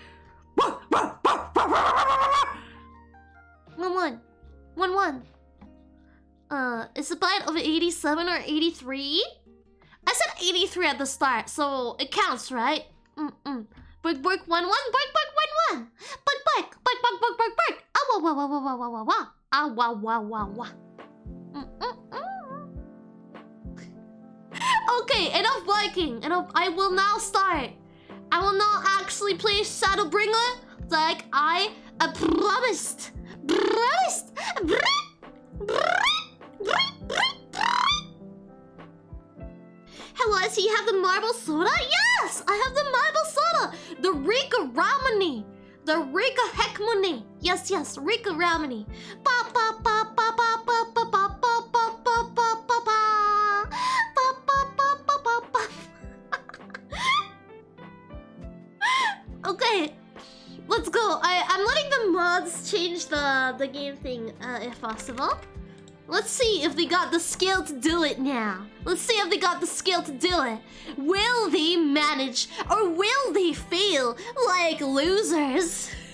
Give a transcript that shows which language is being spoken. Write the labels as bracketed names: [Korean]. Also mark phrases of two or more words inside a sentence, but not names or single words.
[English] Bark, bark, bark, bark, bark, bark. 1-1. 1-1. Is the bite of 87 or 83? I said 83 at the start, so it counts, right? Bark, bark, 1-1. Bark, bark, 1-1. Bark, bark, bark, bark, bark, bark, bark. Ah, wah, wah, wah, wah, wah, wah, wah. Ah, wah, wah, wah, wah. Okay, enough barking. Enough. I will now start. I will now actually play Shadowbringer like I promised. Promised. Hello, I see you have the marble soda? Yes! I have the marble soda! The Rika Ramani! The Rika Heckmani! Yes, Rika Ramani! Pa pa pa pa pa pa pa pa pa pa pa pa pa pa pa pa pa. Okay, let's go. I'm letting the mods change the game thing if possible. Let's see if they got the skill to do it now. Let's see if they got the skill to do it. Will they manage or will they fail like losers?